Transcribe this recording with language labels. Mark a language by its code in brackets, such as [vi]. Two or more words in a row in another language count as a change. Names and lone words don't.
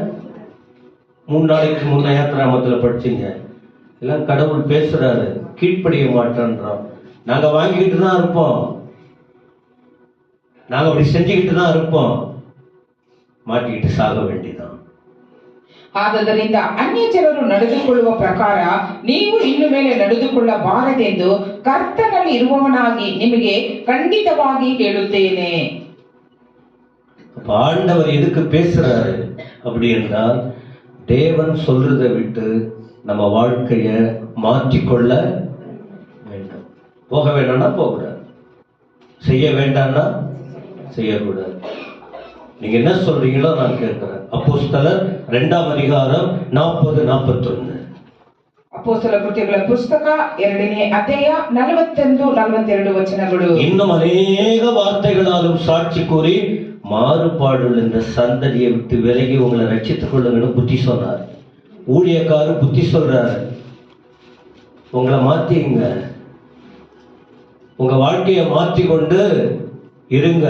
[ta] 3 நாளைக்கு முன்ன யாத்திராகமத்துல படிச்சீங்க. எல்லாம் கடவுள் பேசுறாரு, கீழ்ப்படிய மாட்டேன்றோம். நாங்க வாங்கிக்கிட்டு தான் இருப்போம், நாங்க அப்படி செஞ்சுக்கிட்டு தான் இருப்போம். மாட்டிக்கிட்டு சாக வேண்டியதான். [kn] ಆದುದರಿಂದ ಅನ್ಯ ಜನರು ನಡೆದುಕೊಳ್ಳುವ ಪ್ರಕಾರ ನೀವು ಇನ್ನು ಮೇಲೆ ನಡೆದುಕೊಳ್ಳಬಾರದೆಂದು ಕರ್ತನಲ್ಲಿ ಇರುವವನಾಗಿ ನಿಮಗೆ ಖಂಡಿತವಾಗಿ ಹೇಳುತ್ತೇನೆ. [ta] ஆண்டவர் எதுக்கு பேசுறாரு அப்படி என்றால், தேவன் சொல்றதை விட்டு நம்ம வாழ்க்கைய மாற்றிக்கொள்ள வேண்டும். போக வேண்டாம்னா போகக்கூடாது, செய்ய வேண்டாம்னா செய்யக்கூடாது. நீங்க என்ன சொல்றீங்களோ நான் கேட்கிறேன். அப்போஸ்தலர் 2ஆம் அதிகாரம் 40-41. [kn] ಅಪೊಸ್ತಲ ಕೃತ್ಯಗಳ ಪುಸ್ತಕ 2ನೇ ಅಧ್ಯಾಯ 41-42 ವಚನಗಳು. [ta] இன்னும் அநேக வார்த்தைகளாலும் சாட்சி கூறி மாறுபாடுள்ள இந்த சந்ததியை விட்டு விலகி உங்களை ரட்சித்துக் கொள்ளுங்கன்னு புத்தி சொன்னார். ஊழியக்காரர் புத்தி சொல்றாரு, உங்களை மாத்திங்க, உங்க வாழ்க்கையை மாற்றி கொண்டு இருங்க.